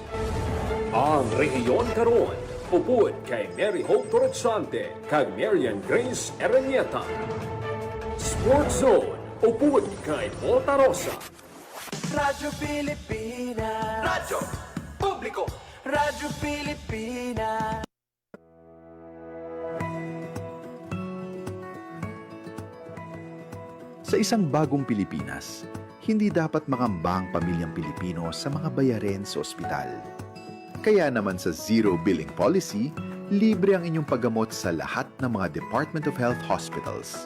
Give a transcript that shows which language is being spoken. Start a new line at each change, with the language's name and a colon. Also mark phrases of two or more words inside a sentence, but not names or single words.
Hiligaynon: Ang rehiyon karon, upod kay Mary Hope Torrechante kag Marian Grace Erenieta. Sports Zone, upod kay Paul Tarosa.
Filipino: Radyo Pilipinas. Radyo Publiko. Radyo Pilipinas. Sa isang bagong Pilipinas, hindi dapat makambang pamilyang Pilipino sa mga bayarin sa ospital. Kaya naman sa Zero Billing Policy, libre ang inyong paggamot sa lahat ng mga Department of Health hospitals.